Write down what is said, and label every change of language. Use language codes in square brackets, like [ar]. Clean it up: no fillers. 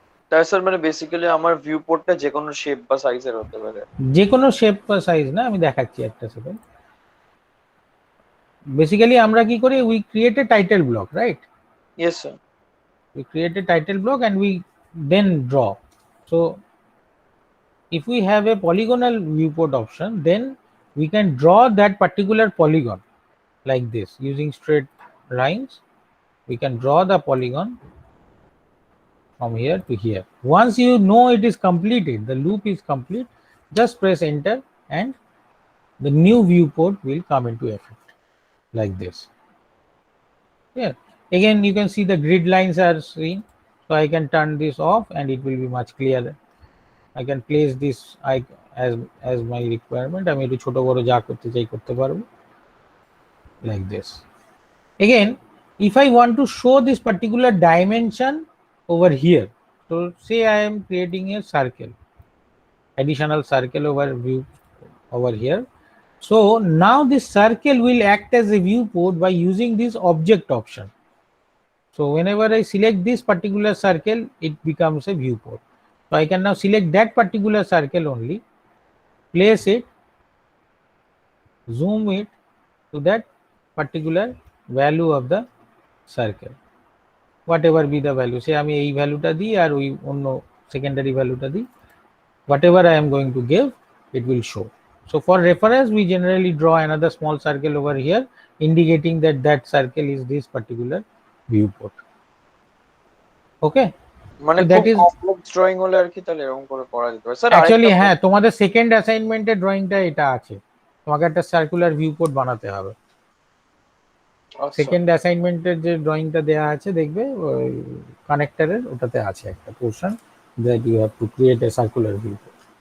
[bn] তাই স্যার মানে বেসিক্যালি আমার ভিউ পোর্টটা যে কোনো শেপ বা সাইজের হতে পারে। যে কোনো শেপ বা সাইজ না, আমি দেখাচ্ছি একটা সেকেন্ড। বেসিক্যালি আমরা কি করি, [en] We create a title block, right? Yes sir. We create a title block and we then draw. So if we have a polygonal viewport option, then we can draw that particular polygon like this using straight lines. We can draw the polygon from here to here. Once you know it is completed, the loop is complete, just press enter and the new viewport will come into effect like this. Yeah. Again, you can see the grid lines are seen. So I can turn this off and it will be much clearer. I can place this as my requirement. [bn] আমি একটু ছোট বড় যা করতে চাই করতে পারবো [en] like this. Again, if I want to show this particular dimension over here, so say I am creating a circle, additional circle over here. So now this circle will act as a viewport by using this object option. So whenever I select this particular circle, it becomes a viewport. So I can now select that particular circle only, place it, zoom it to that particular value of the circle, whatever be the value. Say [bn] আমি এই ভ্যালুটা দিই [en] আর ওই অন্য secondary ভ্যালুটা দিই, whatever I am going to give, it will show. So for reference, we generally draw another small circle over here, indicating that that circle is this particular viewport. Okay. [bn] মানে [en] So that [bn] খুব [en] is [bn] complex drawing হলে আর কি তাহলে এরকম করে করা যেতে পারে স্যার। অ্যাকচুয়ালি হ্যাঁ, তোমাদের সেকেন্ড অ্যাসাইনমেন্টের ড্রয়িংটা এটা আছে, তোমাকে একটা সার্কুলার ভিউপোর্ট বানাতে হবে। সেকেন্ড অ্যাসাইনমেন্টের যে ড্রয়িংটা দেওয়া আছে দেখবে ওই কানেক্টরের, ওটাতে আছে একটা portion [en] That you have to create a circular viewport.